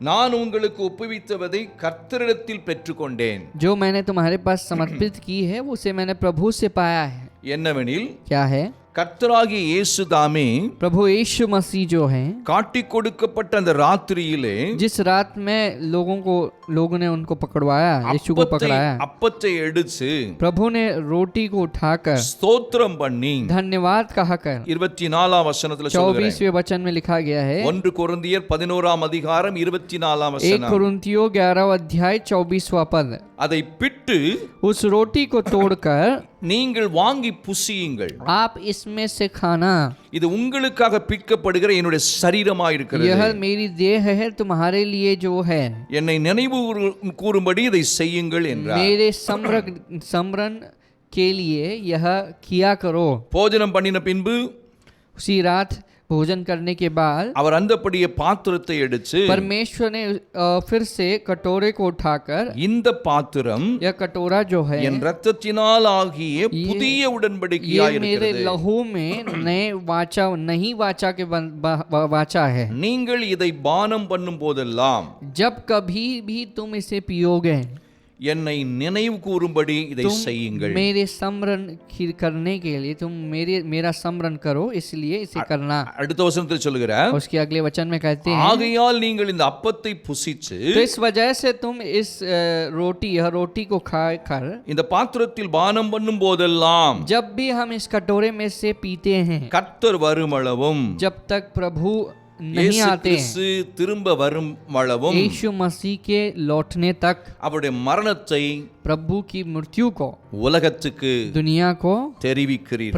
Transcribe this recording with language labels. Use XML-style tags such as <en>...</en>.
<ta>நான் உங்களுக்கு ஒப்புவித்ததை கர்த்தரிடத்தில் பெற்றுக்கொண்டேன்.</ta> <hi>जो मैंने तुम्हारे पास समर्पित की है उसे मैंने प्रभु से पाया है.</hi> <ta>என்னவெனில்</ta> <hi>क्या है?</hi> <ta>கர்த்தராகிய இயேசு தாமே</ta> <hi>प्रभु यीशु मसीह जो हैं,</hi> <ta>காட்டிக் கொடுக்கப்பட்ட அந்த ராத்திரியிலே</ta> <hi>जिस रात में लोगों ने उनको पकड़वाया, यीशु को पकड़ाया,</hi> <ta>அப்பத்தை எடுத்து</ta> <hi>प्रभु ने रोटी को उठाकर</hi> <ta>ஸ்தோத்திரம் பண்ணி</ta> <hi>धन्यवाद कहकर</hi> <ta>24 வசனத்துல சொல்றாரு.</ta> <hi>24वें वचन में लिखा गया है,</hi> <ta>1 கொரிந்தியர் 11 அதிகாரம் 24</ta> <hi>1</hi> <ta>வசனம்.</ta> <hi>कुरिन्थियों 11 अध्याय 24वां पद,</hi> <ta>அதை பிட்டு</ta> <hi>उस रोटी को तोड़कर</hi> <ta>நீங்கள் வாங்கி புசியுங்கள்,</ta> <hi>आप इसमें से खाना,</hi> <ta>இது உங்களுக்காக பிற்கப்படுகிற என்னுடைய சரீரமாய் இருக்கிறது,</ta> <hi>यह मेरी देह है तुम्हारे लिए जो है,</hi> <ta>என்னை நினைவு கூறும்படி இதை செய்யுங்கள் என்றார்.</ta> <hi>मेरे स्मरण के लिए यह किया करो.</hi> <ta>போஜனம் பண்ணின பின்பு</ta> <hi>उसी रात भोजन करने के बाद</hi> <ta>அவர் அந்தப்படியே பாத்திரத்தை எடுத்து</ta> <hi>परमेश्वर ने फिर से कटोरे को उठाकर,</hi> <ta>இந்த பாத்திரம்</ta> <hi>यह कटोरा जो है</hi> <ta>என் இரத்தத்தினால் ஆகிய புதிய உடன்படிக்கையாய்</ta> <hi>ये मेरे</hi> <ta>இருக்கிறது,</ta> <hi>लहू में नए नई वाचा के वाचा है.</hi> <ta>நீங்கள் इதை பானம் பண்ணும் போதெல்லாம்</ta> <hi>जब कभी भी तुम इसे पियोगे,</hi> <ta>என்னை நினைவு கூறும்படி இதை</ta> <hi>तुम</hi> <ta>செய்யுங்கள்.</ta> <hi>मेरे स्मरण करने के लिए तुम मेरा स्मरण करो, इसलिए इसे करना.</hi> <ta>அடுத்த வசனத்தில் சொல்கிறார்,</ta> <hi>उसके अगले वचन में कहते हैं,</hi> <ta>ஆகையால் நீங்கள் இந்த அப்பத்தை புசித்து</ta> <hi>तो इस वजह से तुम इस यह रोटी को खाकर,</hi> <ta>இந்த பாத்திரத்தில் பானம் பண்ணும் போதெல்லாம்</ta> <hi>जब भी हम इस कटोरे में से पीते हैं,</hi> <ta>கர்த்தர் வருமளவும்</ta> <hi>जब तक प्रभु नहीं</hi> <ta>இயேசு</ta> <hi>आते हैं,</hi> <ta>கிறிஸ்து திரும்ப வருமளவும்</ta> <hi>यीशु मसीह के लौटने तक</hi> <ta>அவருடைய மரணத்தை</ta> <hi>प्रभु की मृत्यु को</hi> <ta>உலகத்துக்கு</ta> <hi>दुनिया को</hi> <ta>தெரிவிக்கிறீர்கள்.</ta>